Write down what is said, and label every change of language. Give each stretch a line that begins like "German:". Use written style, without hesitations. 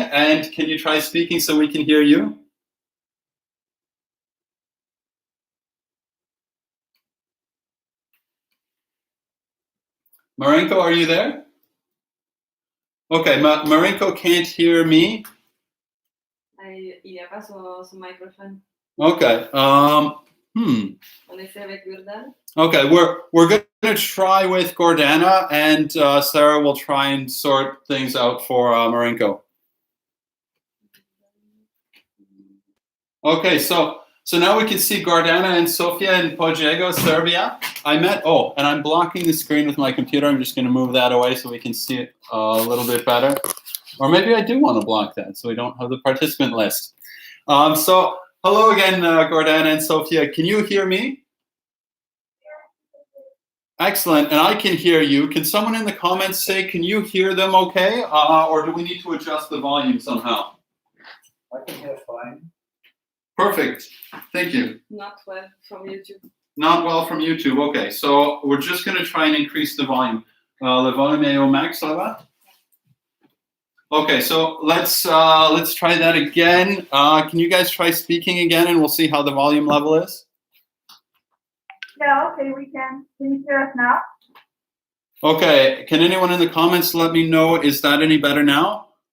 English: And can you try speaking so we can hear you? Marinko, are you there? Okay, Marinko can't hear me.
French: Il n'y a pas son microphone.
English: Okay.
French: On essaie avec Gordana.
English: Okay, we're going to try with Gordana, and Sarah will try and sort things out for Marinko. Okay, so now we can see Gordana and Sofia in Pojevo, Serbia. and I'm blocking the screen with my computer. I'm just going to move that away so we can see it a little bit better. Or maybe I do want to block that so we don't have the participant list. So hello again, Gordana and Sofia. Can you hear me? Excellent, and I can hear you. Can someone in the comments say, can you hear them okay? Or do we need to adjust the volume somehow? I can hear fine. Perfect, thank you. Not well from YouTube. Not well from YouTube, okay. So we're just gonna try and increase the volume.
French: Le volume est au max, ça va?
English: Okay, so let's try that again. Can you guys try speaking again and we'll see how the volume level is? Yeah, okay, we can. Can you hear us now? Okay, can anyone in the comments let me know, is that any better now?